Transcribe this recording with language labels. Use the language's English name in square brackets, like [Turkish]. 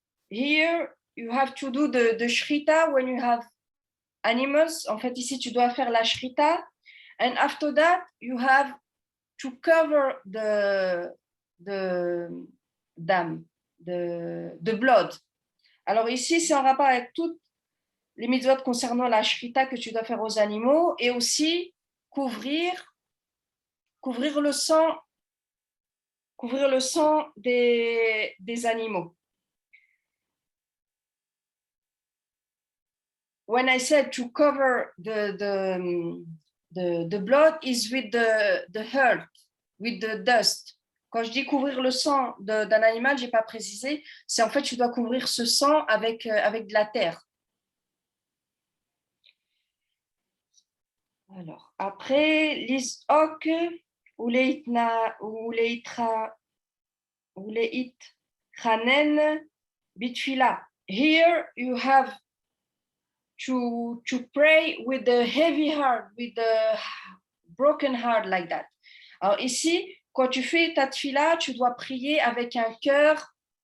[English] Here, you have to do the shrita when you have animals. [French] En fait, ici, tu dois faire la shrita. [English] And after that, you have to cover the dam, the blood. [French] Alors ici, c'est en rapport avec toutes les mitzvot concernant la shrita que tu dois faire aux animaux et aussi couvrir le sang des animaux. [English] When I said to cover the blood is with the earth, with the dust. [French] Quand je dis couvrir le sang d'un animal, j'ai pas précisé, c'est en fait tu dois couvrir ce sang avec de la terre. Alors, après, [Hebrew] l'isok ou leitna ou leitra ou leit chanen bitfila. [English] Here you have to pray with a heavy heart, with a broken heart like that. [French] Alors ici, quand tu fais ta tfila, tu dois prier avec un cœur